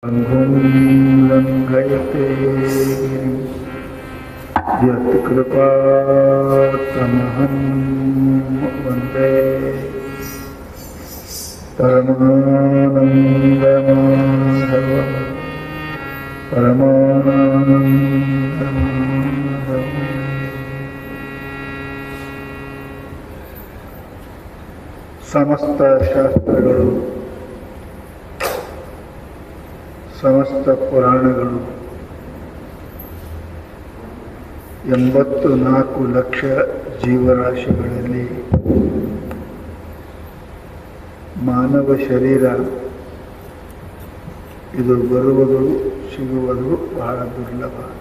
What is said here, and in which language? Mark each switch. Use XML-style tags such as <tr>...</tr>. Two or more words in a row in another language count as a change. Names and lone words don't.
<sa>लङ्घुं लङ्घयते गिरिं यत्कृपातमहं वन्दे परमानन्दमाधवं परमानन्दमाधवम्।</sa> <kn>ಸಮಸ್ತ ಶಾಸ್ತ್ರಗಳು, ಸಮಸ್ತ ಪುರಾಣಗಳು 84 ಲಕ್ಷ ಜೀವರಾಶಿಗಳಲ್ಲಿ ಮಾನವ ಶರೀರ ಇದು ಬರುವುದು ಸಿಗುವುದು ಬಹಳ ದುರ್ಲಭ.</kn>